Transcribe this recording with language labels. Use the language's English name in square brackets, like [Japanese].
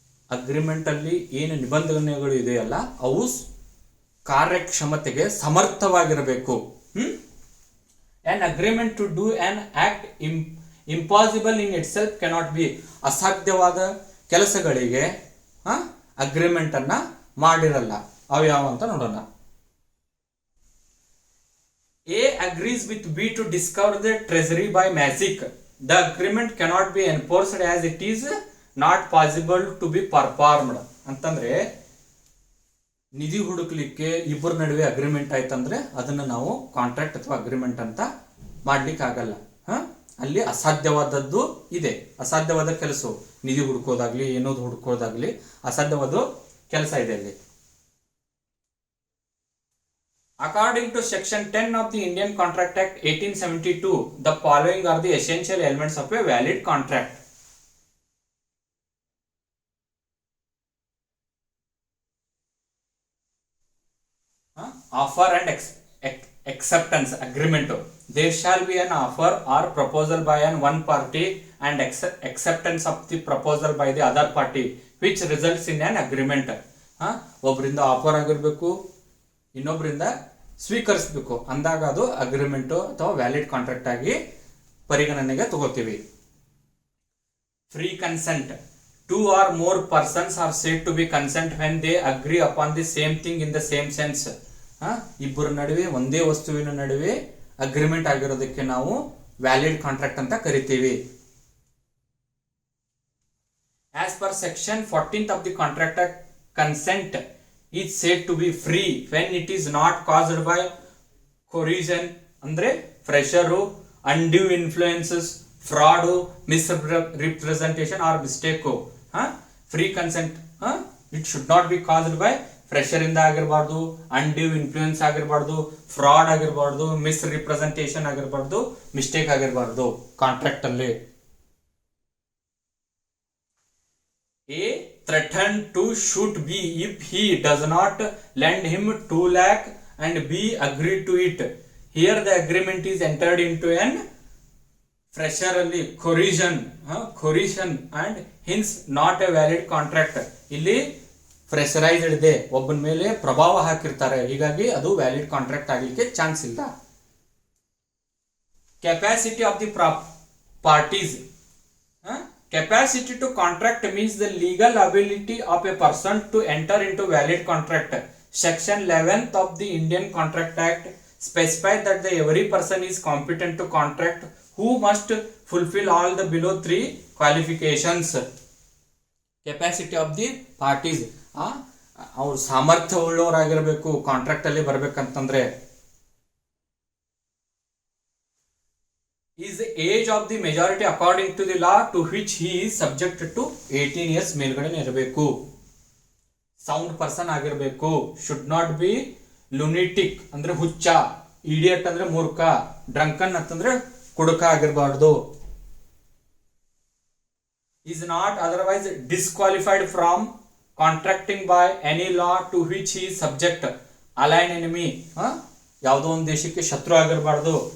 [Kannada] Agreement ಅಲ್ಲಿ ಏನು ನಿಬಂಧನೆಗಳು ಇದೆಯಲ್ಲ ಅವು ಕಾರ್ಯಕ್ಷಮತೆಗೆ ಸಮರ್ಥವಾಗಿರಬೇಕು. [English] An agreement to do an act impossible in itself cannot be. [Kannada] ಅಸಾಧ್ಯವಾದ ಕೆಲಸಗಳಿಗೆ ಅಗ್ರಿಮೆಂಟ್ ಅನ್ನ ಮಾಡಿರಲ್ಲ. ಅವು ಯಾವ ಅಂತ ನೋಡೋಣ. [English] A agrees with B to discover the treasury by magic. The agreement cannot be enforced as it is not possible to be performed. [Kannada] ಅಂತಂದ್ರೆ ನಿಧಿ ಹುಡುಕ್ಲಿಕ್ಕೆ ಇಬ್ಬರ ನಡುವೆ ಅಗ್ರಿಮೆಂಟ್ ಆಯ್ತಂದ್ರೆ ಅದನ್ನ ನಾವು ಕಾಂಟ್ರಾಕ್ಟ್ ಅಥವಾ ಅಗ್ರಿಮೆಂಟ್ ಅಂತ ಮಾಡ್ಲಿಕ್ಕೆ ಆಗಲ್ಲ. ಅಲ್ಲಿ ಅಸಾಧ್ಯವಾದದ್ದು ಇದೆ, ಅಸಾಧ್ಯವಾದ ಕೆಲಸ, ನಿಧಿ ಹುಡುಕೋದಾಗ್ಲಿ ಏನೋದು ಹುಡುಕೋದಾಗ್ಲಿ ಅಸಾಧ್ಯವಾದ ಕೆಲಸ ಇದೆ ಅಲ್ಲಿ. [English] According to Section 10 of the Indian Contract Act 1872, the following are the essential elements of a valid contract. Offer and acceptance agreement. There shall be an offer or proposal by one party and acceptance of the proposal by the other party, which results in an agreement. [Kannada] ಒಬ್ಬರಿಂದ offer ಆಗಿರಬೇಕು, ಇನ್ನೊಬ್ಬರಿಂದ ಸ್ವೀಕರಿಸಬೇಕು ಅಂದಾಗ ಅದು agreement ಅಥವಾ valid contract ಆಗಿ ಪರಿಗಣನೆಗೆ ತಗೋತೀವಿ. [English] Free consent. 2 or more persons are said to be consent when they agree upon the same thing in the same sense. [Kannada] ಇಬ್ಬರ ನಡುವೆ ಒಂದೇ ವಸ್ತುವಿನ ನಡುವೆ ಅಗ್ರಿಮೆಂಟ್ ಆಗಿರೋದಕ್ಕೆ ನಾವು ವ್ಯಾಲಿಡ್ ಕಾಂಟ್ರಾಕ್ಟ್ ಅಂತ ಕರಿತೀವಿ. [English] As per section 14th of the Contract Act, consent is said to be free when it is not caused by coercion, ಅಂದ್ರೆ pressure, undue influences, fraud, misrepresentation or mistake. Free consent, it should not be caused by [Kannada] pressure ಇಂದ ಆಗಿರಬಾರ್ದು, undue influence ಆಗಿರಬಾರ್ದು, fraud ಆಗಿರಬಾರ್ದು, ಮಿಸ್ರಿಪ್ರೆಸೆಂಟೇಷನ್ ಆಗಿರಬಾರ್ದು, mistake ಆಗಿರಬಾರ್ದು contract ಅಲ್ಲಿ. [English] A threatened to shoot B if he does not lend him 2 lakh and B agreed to it. Here the agreement is entered into an pressure ಅಲ್ಲಿ coercion and hence not a valid contract. [Kannada] ಇಲ್ಲಿ pressurised ಇದೆ, ಒಬ್ಬನ ಮೇಲೆ ಪ್ರಭಾವ ಹಾಕಿರ್ತಾರೆ, ಹೀಗಾಗಿ ಅದು valid contract ಆಗಲಿಕ್ಕೆ ಚಾನ್ಸ್ ಇಲ್ಲ. [English] Capacity of the parties. Capacity to contract means the legal ability of a person to enter into valid contract. Section 11th of the Indian Contract Act specifies that every person is competent to contract who must fulfill all the below 3 qualifications. Capacity of the parties. [Kannada] ಅವ್ರು ಸಾಮರ್ಥ್ಯ ಉಳ್ಳವರಾಗಿರ್ಬೇಕು contract ಅಲ್ಲಿ ಬರ್ಬೇಕಂತಂದ್ರೆ. [English] is the age of the majority according to the law to which he is subjected to 18 years [Kannada] ಮೇಲ್ಗಡೆ ಇರಬೇಕು. Sound person ಆಗಿರಬೇಕು. [English] should not be lunatic [Kannada] ಅಂದ್ರೆ ಹುಚ್ಚ, [English] idiot [Kannada] ಅಂದ್ರೆ ಮೂರ್ಖ, [English] drunken [Kannada] ಅಂತಂದ್ರೆ ಕುಡುಕ ಆಗಿರಬಾರ್ದು. [English] is not otherwise disqualified from contracting by any law to which he is subject. [Kannada] Align enemy, ಯಾವುದೋ ಒಂದು ದೇಶಕ್ಕೆ ಶತ್ರು ಆಗಿರಬಾರ್ದು.